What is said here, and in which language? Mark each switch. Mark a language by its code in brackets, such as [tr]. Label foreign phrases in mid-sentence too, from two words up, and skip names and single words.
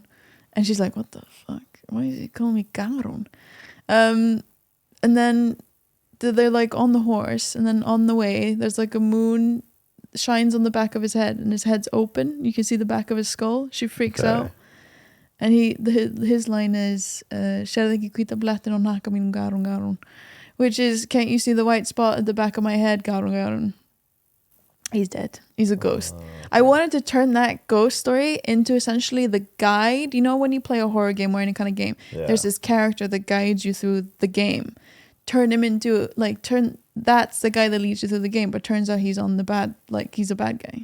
[en] And she's like, what the fuck? Why is he calling me Garun? And then they're like on the horse, and then on the way there's like a moon shines on the back of his head, and his head's open. You can see the back of his skull. She freaks out, and his line is [is] "Sér ekki hvíta blettin á hnakka mínum, Garun, Garun," [en] which is, can't you see the white spot at the back of my head, Garun, Garun? He's dead. He's a ghost. I wanted to turn that ghost story into essentially the guide. You know, when you play a horror game or any kind of game, there's this character that guides you through the game. Turn him into that's the guy that leads you through the game, but turns out he's he's a bad guy